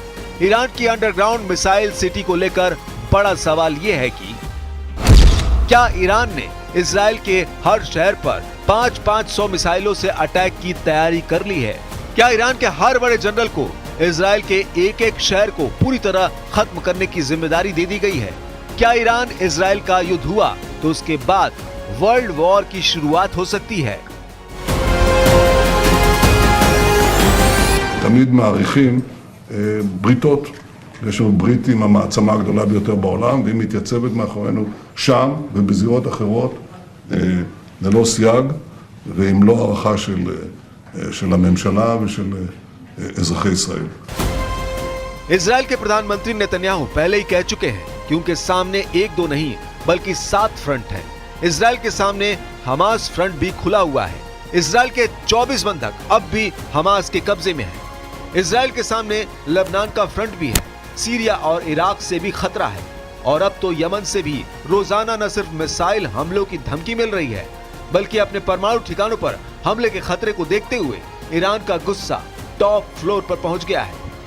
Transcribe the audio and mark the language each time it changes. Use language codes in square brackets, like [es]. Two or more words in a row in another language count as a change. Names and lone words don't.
[hi] ईरान की [en] underground missile city [hi] को लेकर बड़ा सवाल यह है कि क्या ईरान ने इजराइल के हर शहर पर 500 मिसाइलों से अटैक की तैयारी कर ली है? क्या ईरान के हर बड़े जनरल को इजराइल के एक एक शहर को पूरी तरह खत्म करने की जिम्मेदारी दे दी गई है? क्या ईरान इजराइल का युद्ध हुआ तो उसके बाद [en] world war [hi] की शुरुआत हो सकती है? [he] תמיד מעריכים בריתות. יש לנו ברית עם המעצמה הגדולה ביותר בעולם, והיא מתייצבת מאחורינו שם ובזירות אחרות ללא סייג ועם לא הערכה של הממשלה ושל אזרחי ישראל. [hi] इजराइल के प्रधानमंत्री नेतन्याहू पहले ही कह चुके हैं कि उनके सामने एक दो नहीं बल्कि 7 फ्रंट हैं। इजराइल के सामने हमास फ्रंट भी खुला हुआ है। इजराइल के 24 बंधक अब भी हमास के कब्जे में हैं। इजराइल के सामने लेबनान का फ्रंट भी है। सीरिया और इराक से भी खतरा है और अब तो यमन से भी रोजाना न सिर्फ मिसाइल हमलों की धमकी मिल रही है बल्कि अपने परमाणु ठिकानों पर हमले के खतरे को देखते हुए ईरान का गुस्सा [en] top floor [hi] पर पहुंच गया है।